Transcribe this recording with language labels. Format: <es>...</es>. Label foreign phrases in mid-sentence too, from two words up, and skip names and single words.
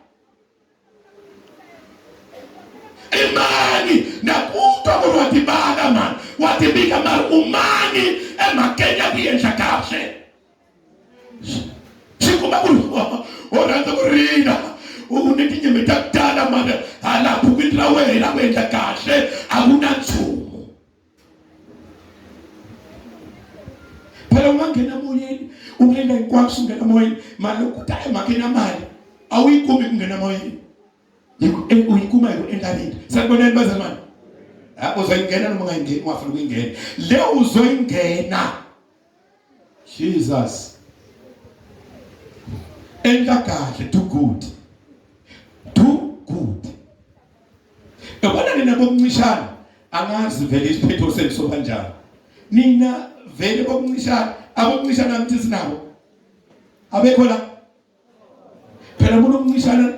<ts>imani nakutwa ku ri wa tibanga mani wa tibika mari umani emhakeni ya ku endla kahle swi kuma ku ri u rhandza ku rila u ni tinyimi ta ku tala mani hala bhukwini ra wena ku endla kahle a ku na nchumu phela u nga nghena moyeni u nga endla hinkwako swi nghena moyeni mali loko ku ta emhakeni ya mali a wu yi kumi ku nghena moyeni u yi kuma hi ku endla vinto</ts> <zu>saniboneni bazalwane uzoyingena noma ungayingeni ungafuna ukuyingena le uzoyingena Jesus</zu> <ts>endla kahle</ts> <en>do good</en> <zu>yabona nina bokuncishana angazi vele isiphetho seniso kanjani nina vele bokuncishana abokuncishana ngithi sinabo abekho la phela umuntu omncishana</zu>